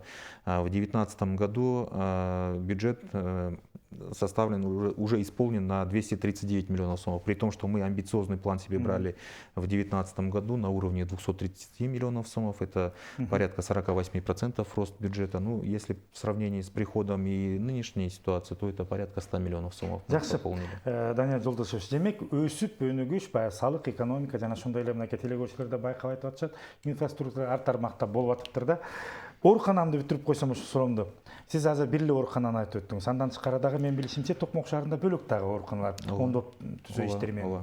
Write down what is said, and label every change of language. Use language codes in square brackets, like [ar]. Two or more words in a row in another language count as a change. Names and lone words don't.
[ru] В 2019 году бюджет составлен, уже исполнен на 239 миллионов сомов, при том, что мы амбициозный план себе брали в 2019 году на уровне 230 миллионов сомов, это порядка 48% рост бюджета. Ну, если в сравнении с приходом и нынешней ситуацией, то это порядка 100 миллионов сомов пополнили. [ky] Данияр Жолдошевич, демек өсүп өнүгүш баягы салык, экономика жана ошондой эле мына телекөрүүчүлөрдө байкап айтып атышат, инфраструктура ар тармакта болуп атыптыр да. Ооруканамды бүтүрүп койсом ушу суроомду. Сиз азыр бир эле оорукананы айтып өттүңүз. Андан тышкары дагы мен билишимче Токмок шаарында бөлөк дагы ооруканалар оңдоп түзөө иштери менен.